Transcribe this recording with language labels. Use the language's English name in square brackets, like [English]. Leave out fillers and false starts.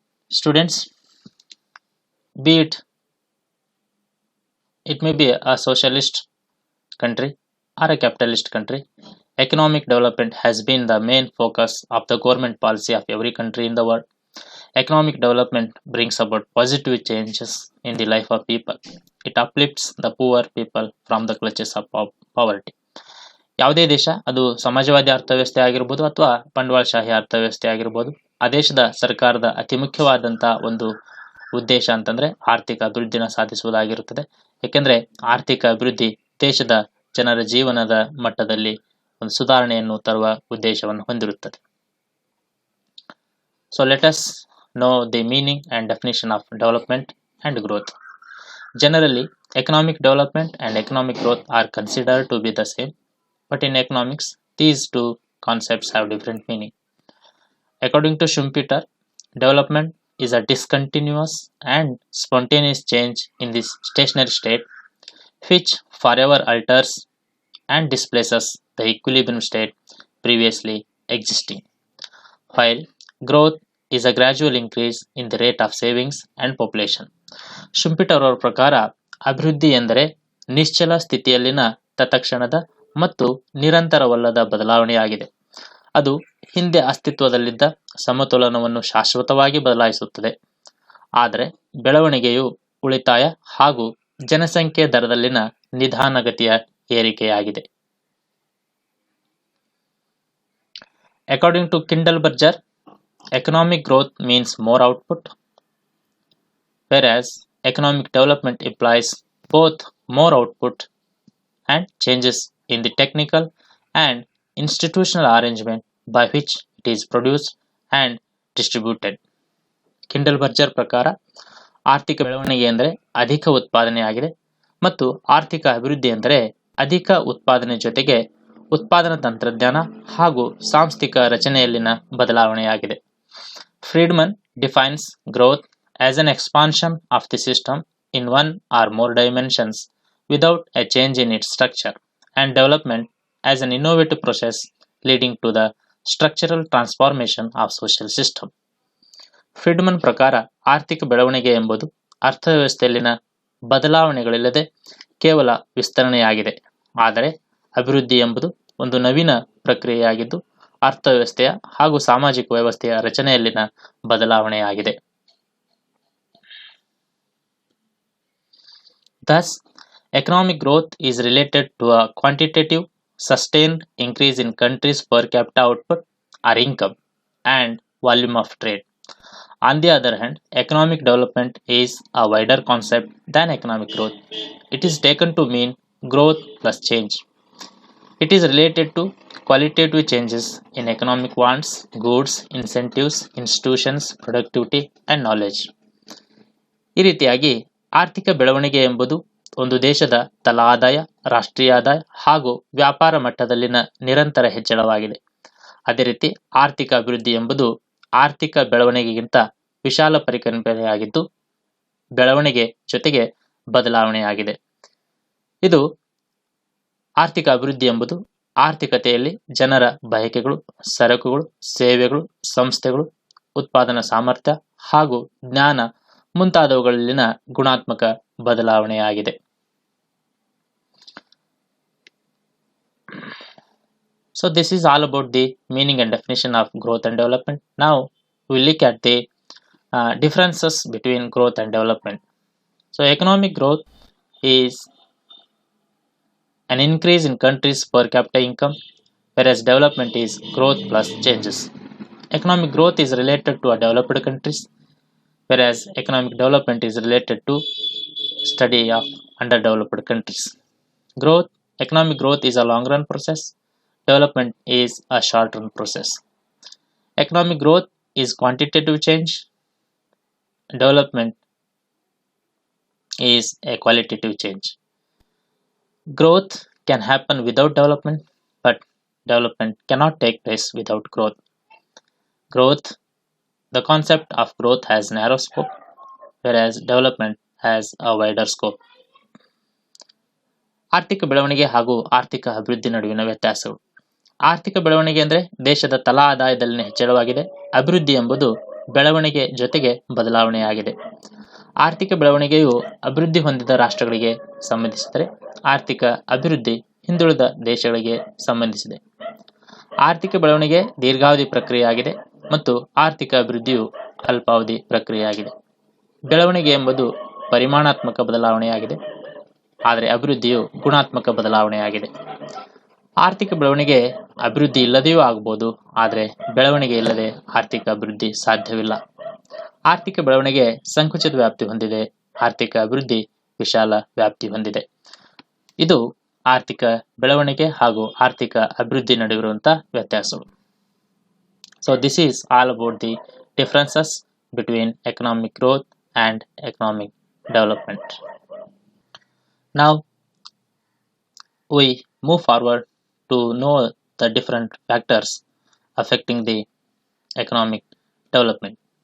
[English] Students, be it may be a socialist country or a capitalist country, economic development has been the main focus of the government policy of every country in the world. Economic development brings about positive changes in the life of people. It uplifts the poor people from the clutches of poverty. [Kannada] ಯಾವುದೇ ದೇಶ, ಅದು ಸಮಾಜವಾದಿ ಅರ್ಥವ್ಯವಸ್ಥೆ ಆಗಿರ್ಬೋದು ಅಥವಾ ಬಂಡವಾಳಶಾಹಿ ಅರ್ಥವ್ಯವಸ್ಥೆ ಆಗಿರ್ಬೋದು, ಆ ದೇಶದ ಸರ್ಕಾರದ ಅತಿ ಮುಖ್ಯವಾದಂತಹ ಒಂದು ಉದ್ದೇಶ ಅಂತಂದ್ರೆ ಆರ್ಥಿಕ ಅಭಿವೃದ್ಧಿನ ಸಾಧಿಸುವುದಾಗಿರುತ್ತದೆ. ಏಕೆಂದ್ರೆ ಆರ್ಥಿಕ ಅಭಿವೃದ್ಧಿ ದೇಶದ ಜನರ ಜೀವನದ ಮಟ್ಟದಲ್ಲಿ ಒಂದು ಸುಧಾರಣೆಯನ್ನು ತರುವ ಉದ್ದೇಶವನ್ನು ಹೊಂದಿರುತ್ತದೆ. [English] So let us know the meaning and definition of development and growth. Generally, economic development and economic growth are considered to be the same, but in economics, these two concepts have different meaning. According to Schumpeter, development is a discontinuous and spontaneous change in the stationary state, which forever alters and displaces the equilibrium state previously existing, while growth is a gradual increase in the rate of savings and population. [Kannada] Schumpeter ಅವರ ಪ್ರಕಾರ ಅಭಿವೃದ್ಧಿ ಎಂದರೆ ನಿಶ್ಚಲ ಸ್ಥಿತಿಯಲ್ಲಿನ ತತ್ಕ್ಷಣದ ಮತ್ತು ನಿರಂತರವಲ್ಲದ ಬದಲಾವಣೆಯಾಗಿದೆ. ಅದು ಹಿಂದೆ ಅಸ್ತಿತ್ವದಲ್ಲಿದ್ದ ಸಮತೋಲನವನ್ನು ಶಾಶ್ವತವಾಗಿ ಬದಲಾಯಿಸುತ್ತದೆ. ಆದರೆ ಬೆಳವಣಿಗೆಯು ಉಳಿತಾಯ ಹಾಗೂ ಜನಸಂಖ್ಯೆ ದರದಲ್ಲಿನ ನಿಧಾನಗತಿಯ ಏರಿಕೆಯಾಗಿದೆ. [English] According to Kindleberger, economic growth means more output, whereas economic development implies both more output and changes in the technical and institutional arrangement by which it is produced and distributed. [Kannada] ಕಿಂಡಲ್ಬರ್ಜರ್ ಪ್ರಕಾರ ಆರ್ಥಿಕ ಬೆಳವಣಿಗೆ ಎಂದರೆ ಅಧಿಕ ಉತ್ಪಾದನೆ ಆಗಿದೆ ಮತ್ತು ಆರ್ಥಿಕ ಅಭಿವೃದ್ಧಿ ಎಂದರೆ ಅಧಿಕ ಉತ್ಪಾದನೆ ಜೊತೆಗೆ ಉತ್ಪಾದನಾ ತಂತ್ರಜ್ಞಾನ ಹಾಗೂ ಸಾಂಸ್ಥಿಕ ರಚನೆಯಲ್ಲಿನ ಬದಲಾವಣೆಯಾಗಿದೆ. [English] Friedman defines growth as an expansion of the system in one or more dimensions without a change in its structure, and development as an innovative process leading to the structural transformation of social system. [Kannada] Friedman ಪ್ರಕಾರ ಆರ್ಥಿಕ ಬೆಳವಣಿಗೆ ಎಂಬುದು ಅರ್ಥವ್ಯವಸ್ಥೆಯಲ್ಲಿನ ಬದಲಾವಣೆಗಳಿಲ್ಲದೆ ಕೇವಲ ವಿಸ್ತರಣೆಯಾಗಿದೆ. ಆದರೆ ಅಭಿವೃದ್ಧಿ ಎಂಬುದು ಒಂದು ನವೀನ ಪ್ರಕ್ರಿಯೆಯಾಗಿದ್ದು ಅರ್ಥವ್ಯವಸ್ಥೆಯ ಹಾಗೂ ಸಾಮಾಜಿಕ ವ್ಯವಸ್ಥೆಯ ರಚನೆಯಲ್ಲಿನ ಬದಲಾವಣೆಯಾಗಿದೆ. [English] Thus, economic growth is related to a quantitative, sustained increase in countries' per capita output or income and volume of trade. On the other hand, economic development is a wider concept than economic growth. It is taken to mean growth plus change. It is related to qualitative changes in economic wants, goods, incentives, institutions, productivity, and knowledge. [Kannada] ಈ ರೀತಿಯಾಗಿ ಆರ್ಥಿಕ ಬೆಳವಣಿಗೆ ಎಂಬುದು ಒಂದು ದೇಶದ ತಲಾ ಆದಾಯ, ರಾಷ್ಟ್ರೀಯ ಆದಾಯ ಹಾಗೂ ವ್ಯಾಪಾರ ಮಟ್ಟದಲ್ಲಿನ ನಿರಂತರ ಹೆಚ್ಚಳವಾಗಿದೆ. ಅದೇ ರೀತಿ ಆರ್ಥಿಕ ಅಭಿವೃದ್ಧಿ ಎಂಬುದು ಆರ್ಥಿಕ ಬೆಳವಣಿಗೆಗಿಂತ ವಿಶಾಲ ಪರಿಕಲ್ಪನೆಯಾಗಿದ್ದು ಬೆಳವಣಿಗೆ ಜೊತೆಗೆ ಬದಲಾವಣೆಯಾಗಿದೆ. ಇದು ಆರ್ಥಿಕ ಅಭಿವೃದ್ಧಿ ಎಂಬುದು ಆರ್ಥಿಕತೆಯಲ್ಲಿ ಜನರ ಬಯಕೆಗಳು, ಸರಕುಗಳು, ಸೇವೆಗಳು, ಸಂಸ್ಥೆಗಳು, ಉತ್ಪಾದನಾ ಸಾಮರ್ಥ್ಯ ಹಾಗೂ ಜ್ಞಾನ ಮುಂತಾದವುಗಳಲ್ಲಿನ ಗುಣಾತ್ಮಕ ಬದಲಾವಣೆಯಾಗಿದೆ. [English] So this is all about the meaning and definition of growth and development. Now we look at the differences between growth and development. So economic growth is an increase in countries' per capita income, whereas development is growth plus changes. Economic growth is related to a developed countries, whereas economic development is related to study of underdeveloped countries. Economic growth is a long run process. Development is a short run process. Economic growth is quantitative change. Development is a qualitative change. Growth can happen without development, but development cannot take place without growth. The concept of growth has narrow scope, whereas development has a wider scope. [Kannada] ಆರ್ಥಿಕ ಬೆಳವಣಿಗೆ ಹಾಗೂ ಆರ್ಥಿಕ ಅಭಿವೃದ್ಧಿ ನಡುವಿನ ವ್ಯತ್ಯಾಸಗಳು. ಆರ್ಥಿಕ ಬೆಳವಣಿಗೆ ಅಂದರೆ ದೇಶದ ತಲಾ ಆದಾಯದಲ್ಲಿನ ಹೆಚ್ಚಳವಾಗಿದೆ. ಅಭಿವೃದ್ಧಿ ಎಂಬುದು ಬೆಳವಣಿಗೆ ಜೊತೆಗೆ ಬದಲಾವಣೆಯಾಗಿದೆ. ಆರ್ಥಿಕ ಬೆಳವಣಿಗೆಯು ಅಭಿವೃದ್ಧಿ ಹೊಂದಿದ ರಾಷ್ಟ್ರಗಳಿಗೆ ಸಂಬಂಧಿಸಿದರೆ, ಆರ್ಥಿಕ ಅಭಿವೃದ್ಧಿ ಹಿಂದುಳಿದ ದೇಶಗಳಿಗೆ ಸಂಬಂಧಿಸಿದೆ. ಆರ್ಥಿಕ ಬೆಳವಣಿಗೆ ದೀರ್ಘಾವಧಿ ಪ್ರಕ್ರಿಯೆಯಾಗಿದೆ ಮತ್ತು ಆರ್ಥಿಕ ಅಭಿವೃದ್ಧಿಯು ಅಲ್ಪಾವಧಿ ಪ್ರಕ್ರಿಯೆಯಾಗಿದೆ. ಬೆಳವಣಿಗೆ ಎಂಬುದು ಪರಿಮಾಣಾತ್ಮಕ ಬದಲಾವಣೆಯಾಗಿದೆ, ಆದರೆ ಅಭಿವೃದ್ಧಿಯು ಗುಣಾತ್ಮಕ ಬದಲಾವಣೆಯಾಗಿದೆ. ಆರ್ಥಿಕ ಬೆಳವಣಿಗೆ ಅಭಿವೃದ್ಧಿ ಇಲ್ಲದೆಯೂ ಆಗಬಹುದು, ಆದರೆ ಬೆಳವಣಿಗೆ ಇಲ್ಲದೆ ಆರ್ಥಿಕ ಅಭಿವೃದ್ಧಿ ಸಾಧ್ಯವಿಲ್ಲ. ಆರ್ಥಿಕ ಬೆಳವಣಿಗೆ ಸಂಕುಚಿತ ವ್ಯಾಪ್ತಿ ಹೊಂದಿದೆ, ಆರ್ಥಿಕ ಅಭಿವೃದ್ಧಿ ವಿಶಾಲ ವ್ಯಾಪ್ತಿ ಹೊಂದಿದೆ. ಇದು ಆರ್ಥಿಕ ಬೆಳವಣಿಗೆ ಹಾಗೂ ಆರ್ಥಿಕ ಅಭಿವೃದ್ಧಿ ನಡುವಿರುವಂತಹ ವ್ಯತ್ಯಾಸಗಳು. [English] So this is all about the differences between economic growth and economic development. Now we move forward to know the different factors affecting the economic development.